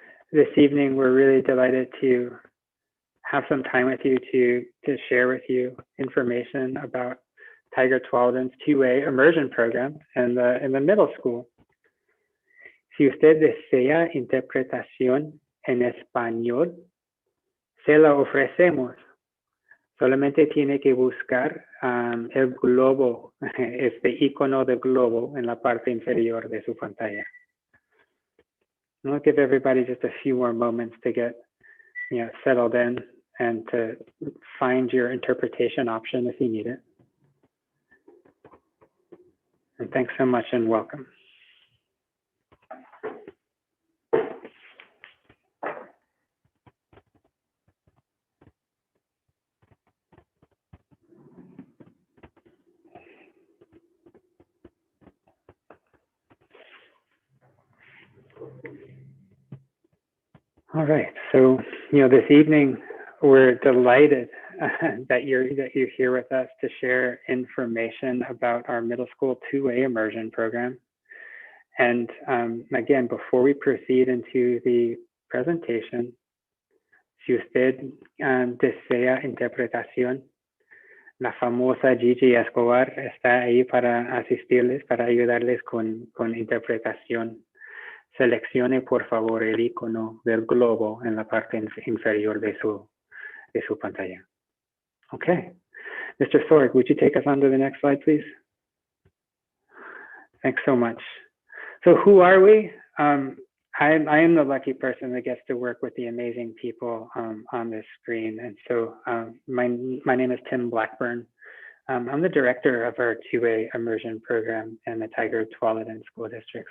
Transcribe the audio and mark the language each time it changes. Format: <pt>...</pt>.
<en>This evening, we're really delighted to have some time with you to share with you information about Tigard-Tualatin's two-way immersion program in the middle school.</en> <es>Si usted desea interpretación en español, se la ofrecemos. Solamente tiene que buscar el globo, este icono de globo en la parte inferior de su pantalla.</es> <en>I'll give everybody just a few more moments to get settled in and to find your interpretation option if you need it. And thanks so much and welcome. All right, so this evening we're delighted that you're here with us to share information about our middle school two-way immersion program. And again, before we proceed into the presentation,</en> <es>si usted desea interpretación, la famosa Gigi Escobar está ahí para asistirles, para ayudarles con interpretación. Seleccione por favor el icono del globo en la parte inferior de su pantalla.</es> <en>Okay, Mr. Sorg, would you take us on to the next slide, please? Thanks so much. So who are we? I am the lucky person that gets to work with the amazing people on this screen. And so my name is Tim Blackburn. I'm the director of our two-way immersion program in the Tigard-Tualatin School District.</en>